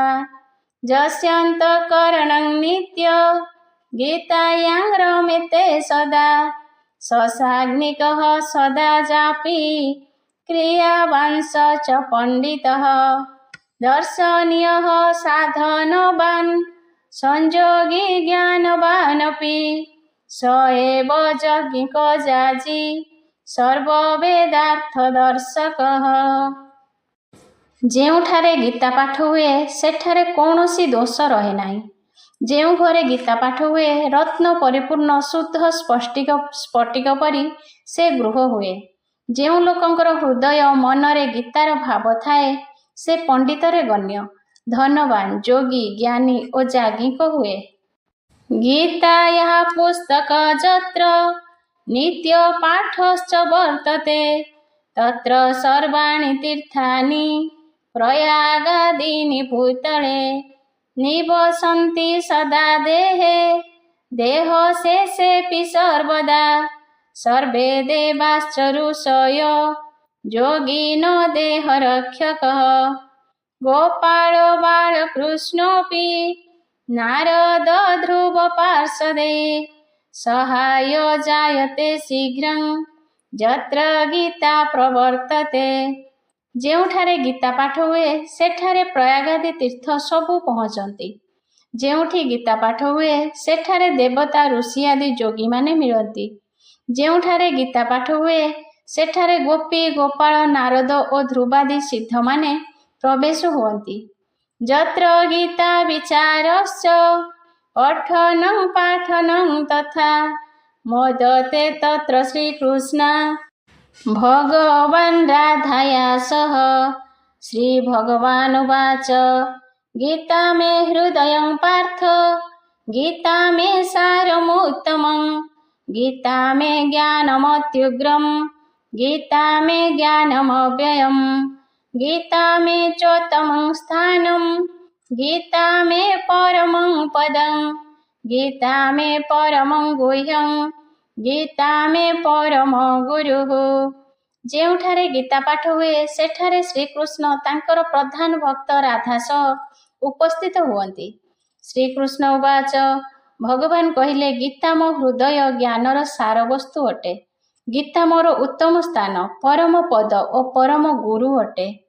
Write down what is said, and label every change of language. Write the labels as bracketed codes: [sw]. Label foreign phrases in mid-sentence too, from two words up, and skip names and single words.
[sa] यस्यान्तःकरणं नित्य गीतायां रमते सदा ससाग्निकः सदा जापि क्रियावान् स च पण्डितः। दर्शनीयः साधनवान् संयोगी ज्ञानवानपि स एव यज्ञिको जाजी सर्ववेदार्थदर्शकः। [or] ଯେଉଁଠାରେ ଗୀତା ପାଠ ହୁଏ ସେଠାରେ କୌଣସି ଦୋଷ ରହେ ନାହିଁ। ଯେଉଁ ଘରେ ଗୀତା ପାଠ ହୁଏ ରତ୍ନ ପରିପୂର୍ଣ୍ଣ ଶୁଦ୍ଧ ସ୍ଫଟିକ ପରି ସେ ଗୃହ ହୁଏ। ଯେଉଁ ଲୋକଙ୍କର ହୃଦୟ ମନରେ ଗୀତାର ଭାବ ଥାଏ ସେ ପଣ୍ଡିତରେ ଗଣ୍ୟ, ଧନବାନ, ଯୋଗୀ, ଜ୍ଞାନୀ ଓ ଯାଜ୍ଞିକ ହୁଏ। [sa] ଗୀତାୟାଃ ପୁସ୍ତକ ଯତ୍ର ନିତ୍ୟ ପାଠଶ୍ଚ ବର୍ତ୍ତତେ ତତ୍ର ସର୍ବାଣି ତୀର୍ଥାନି ପ୍ରୟାଗାଦୀନି ଭୂତଳେ निवसन्ति सदा देहे देहशेषेऽपि सर्वदा सर्वे देवाश्च ऋषयो योगिनो देहरक्षकः। गोपालो बालकृष्णोऽपि नारद ध्रुव पार्षदे सहायो जायते शीघ्रं यत्र गीता प्रवर्तते। [or] ଯେଉଁଠାରେ ଗୀତା ପାଠ ହୁଏ ସେଠାରେ ପ୍ରୟାଗାଦି ତୀର୍ଥ ସବୁ ପହଞ୍ଚନ୍ତି। ଯେଉଁଠି ଗୀତା ପାଠ ହୁଏ ସେଠାରେ ଦେବତା ଋଷି ଆଦି ଯୋଗୀମାନେ ମିଳନ୍ତି। ଯେଉଁଠାରେ ଗୀତା ପାଠ ହୁଏ ସେଠାରେ ଗୋପୀ ଗୋପାଳ ନାରଦ ଓ ଧ୍ରୁବାଦି ସିଦ୍ଧମାନେ ପ୍ରବେଶ ହୁଅନ୍ତି। [sa] ଯତ୍ର ଗୀତା ବିଚାରଶ୍ଚ ପଠनं ପାଠनं ତଥା ମୋଦତେ ତତ୍ର ଶ୍ରୀକୃଷ୍ଣ भगवान् राधाया सह। श्रीभगवानुवाच गीता मे हृदयं पार्थ गीता मे सारमुत्तमं गीता मे ज्ञानमत्युग्रं गीता मे ज्ञानमव्ययं गीता मे चोत्तमं स्थानं गीता मे परमं पदं गीता मे परमं गुह्यं गीता मे परम गुरुः। [or] ଯେଉଁଠାରେ ଗୀତା ପାଠ ହୁଏ ସେଠାରେ ଶ୍ରୀକୃଷ୍ଣ ତାଙ୍କର ପ୍ରଧାନ ଭକ୍ତ ରାଧା ସହ ଉପସ୍ଥିତ ହୁଅନ୍ତି। ଶ୍ରୀକୃଷ୍ଣ ଉବାଚ ଭଗବାନ କହିଲେ ଗୀତା ମୋ ହୃଦୟ ଜ୍ଞାନର ସାରବସ୍ତୁ ଅଟେ। ଗୀତା ମୋର ଉତ୍ତମ ସ୍ଥାନ, ପରମ ପଦ ଓ ପରମ ଗୁରୁ ଅଟେ।